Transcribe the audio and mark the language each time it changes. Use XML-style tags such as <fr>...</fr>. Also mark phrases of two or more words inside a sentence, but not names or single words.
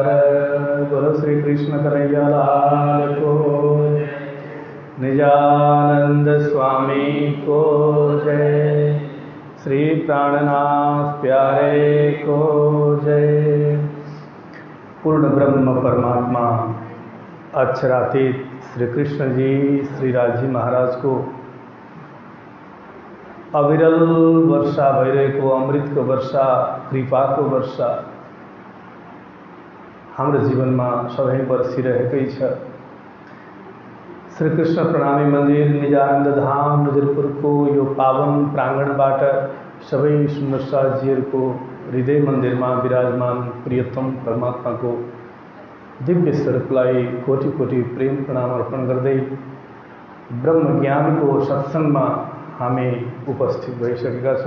<hi>बोलो श्री कृष्ण कन्हैया लाल को, निजानंद स्वामी को जय, श्री प्राणनाथ प्यारे को जय।</hi> <ne>पूर्ण ब्रह्म परमात्मा अक्षरातीत श्री कृष्ण जी श्री राज जी महाराज को अविरल वर्षा भइरहेको अमृतको वर्षा, कृपाको वर्षा हाम्रो जीवनमा सधैँ बरसिरहेकै छ। श्री कृष्ण प्रणामी मन्दिर निजानन्द धाम नजरपुरको यो पावन प्राङ्गणबाट सबै सुन्दर साजीहरूको हृदय मन्दिरमा विराजमान प्रियतम परमात्माको दिव्य स्वरूपलाई कोटि कोटि प्रेम प्रणाम अर्पण गर्दै ब्रह्म ज्ञानको सत्सङ्गमा हामी उपस्थित भइसकेका छौँ।</ne>